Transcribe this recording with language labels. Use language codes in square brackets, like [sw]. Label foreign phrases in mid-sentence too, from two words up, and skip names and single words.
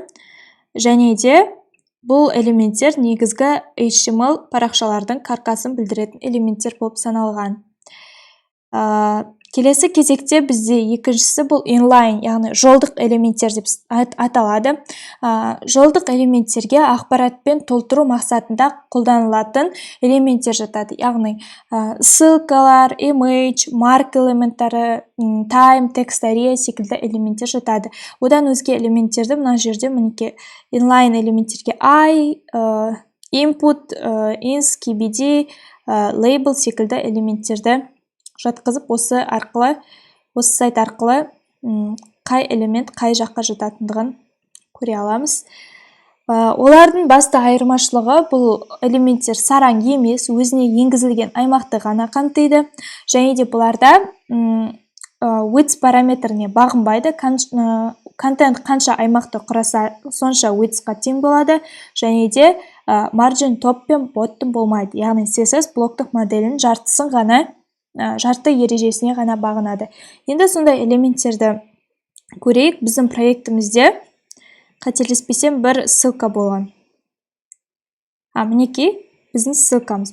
[kk] Және де бұл элементтер негізгі HTML парақшалардың каркасын білдіретін элементтер болып саналған. келесі кезекте бізде екіншісі бұл inline, яғни жолдық элементтер деп аталады. Жолдық элементтерге ақпаратпен толтыру мақсатында қолданылатын элементтер жатады. Яғни ссылкалар, image, mark элементтері, time, text area секілді элементтер жатады. Одан өзге элементтерді мына жерде мінекей inline элементтерге I, input, ins, kbd, label секілді элементтерді жатқызып, осы сайт арқылы қай элемент қай жаққа жататындығын көре аламыз. Олардың басты айырмашылығы, бұл элементтер сараң емес, өзіне енгізілген аймақты ғана қамтиды, және де бұларда width параметріне бағынбайды. Контент қанша аймақты құраса, сонша widthқа тең болады, және де [en] margin top [kk] пен bottom болмайды. Яғни CSS блоктық моделінің жартысын ғана, жарты ережесіне ғана бағынады. Енді сондай элементтерді көрейік. Біздің проектімізде қателеспесем бір ссылка болған. Мінекей біздің ссылкамыз.